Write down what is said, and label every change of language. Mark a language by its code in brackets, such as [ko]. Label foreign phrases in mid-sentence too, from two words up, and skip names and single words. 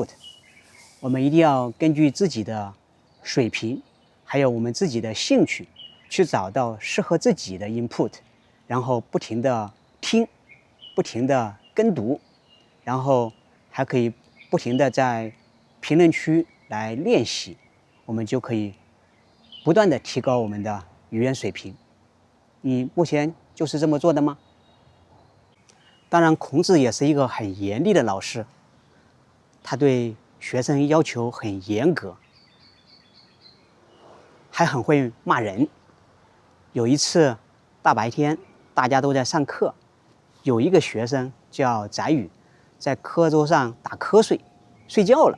[zh] 我們一定要根據自己的水平，還有我們自己的興趣，去找到適合自己的 input， 然後不停地聽，不停地跟讀，然後還可以不停地在評論區來練習，我們就可以不斷地提高我們的語言水平。你目前就是这麼做的嗎？當然，孔子也是一個很嚴厲的老師，他對學生要求很嚴格，還很會罵人。有一次大白天大家都在上課，有一個學生叫翟宇，在課桌上打瞌睡，睡覺了。